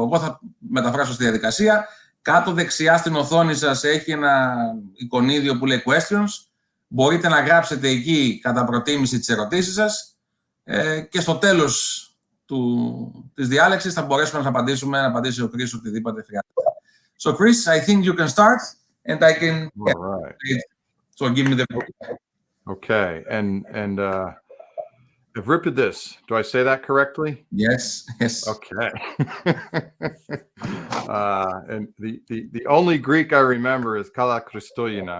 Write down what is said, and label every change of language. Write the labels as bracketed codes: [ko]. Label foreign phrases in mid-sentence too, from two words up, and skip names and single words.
[el] Εγώ θα μεταφράσω στη διαδικασία. Κάτω δεξιά στην οθόνη σας έχει ένα εικονίδιο που λέει questions. Μπορείτε να γράψετε εκεί κατά προτίμηση τις ερωτήσεις σας και στο τέλος της διάλεξης θα μπορέσουμε να απαντήσει ο Chris οτιδήποτε χρειάζεται. [en] So Chris, I think you can start and I can... All right. So give me the... Okay, and Euripides, do I say that correctly? Yes. Okay. And the only Greek I remember is [el] Καλά Χριστούγεννα.